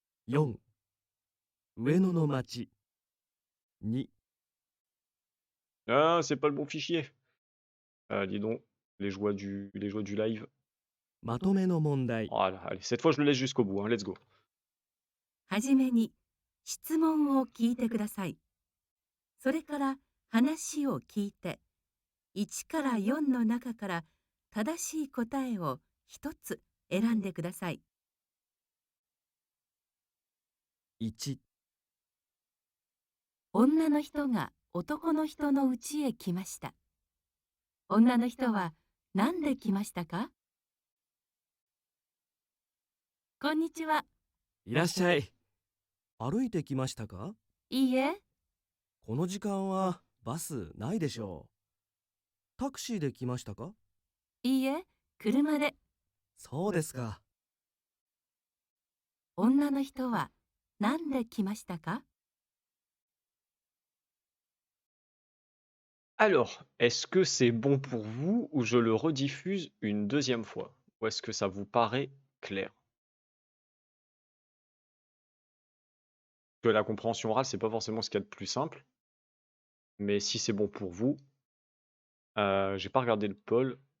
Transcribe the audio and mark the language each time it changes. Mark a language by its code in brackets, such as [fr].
[ja] 4、上野の町。2、 [fr] Ah, c'est pas le bon fichier. Dis donc, les joies du live. [ja] まとめの問題。 [fr] Voilà, allez, cette fois, je le laisse jusqu'au bout. [en] Hein. Let's go. [ja] はじめに質問を聞いてください。それから話を聞いて、1から4の中から正しい答えを一つ選んでください。 1、女の人が男の人の家へ来ました。女の人は何で来ましたか？こんにちは。いらっしゃい。歩いてきましたか？いいえ、この時間はバスないでしょう。タクシーで来ましたか？いいえ、車で。そうですか。女の人は何で来ましたか？ [fr] Alors, est-ce que c'est bon pour vous ou je le rediffuse une deuxième fois? ou est-ce que ça vous paraît clair? Que la compréhension orale, c'est pas forcément ce qu'il y a de plus simple, mais si c'est bon pour vous, j'ai pas regardé le poll.